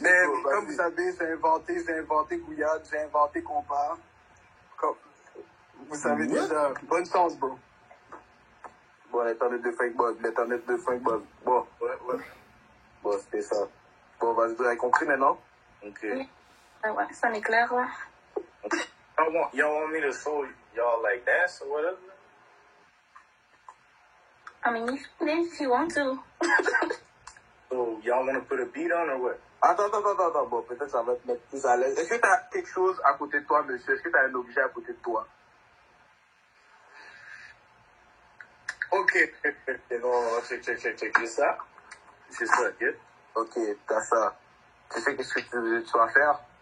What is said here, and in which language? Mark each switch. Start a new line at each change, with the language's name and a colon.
French: mais comme vous savez, j'ai inventé bouillade, j'ai inventé compas. Vous savez déjà. Bonne chance, bro. Bon, l'internet de Frank Buzz. Bon, ouais. Bon, c'était ça. Bon, vas-y, vous avez compris maintenant? Ok. Ouais, ça m'est clair, ouais.
English: Y'all want me to show y'all like dance or whatever? I mean, if you want to. So, y'all want to put a beat on or what?
French: Attends. Bon, peut-être ça va te mettre plus à l'aise. Est-ce que t'as quelque chose à côté de toi, monsieur? Est-ce que t'as un objet à côté de toi? Ok. Non, check. J'ai ça. Ok? Ok, t'as ça. Tu sais qu'est-ce que tu vas faire?